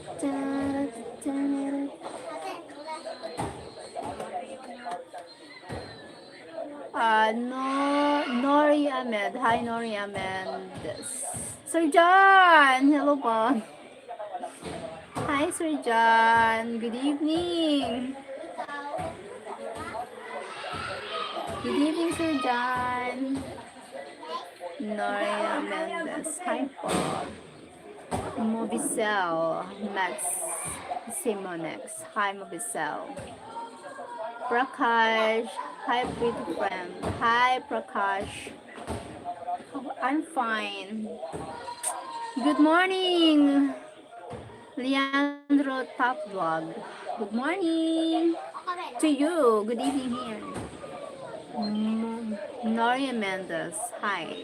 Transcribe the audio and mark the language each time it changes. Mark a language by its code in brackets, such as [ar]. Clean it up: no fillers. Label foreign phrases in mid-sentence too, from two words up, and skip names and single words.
[en] No, Nori Ahmed. Hi, Nori Ahmed. Sir John! Hello po. Hi, Sir John. Good evening. Good evening, Sir John. Noria Mendes. Hi po. Movicel. Max Simonex. Hi, Movicel. Prakash. Hi, pretty friend. Hi, Prakash. I'm fine. Good morning, Leandro Top Vlog. Good morning to you. Good evening here. Noria Mendes. Hi.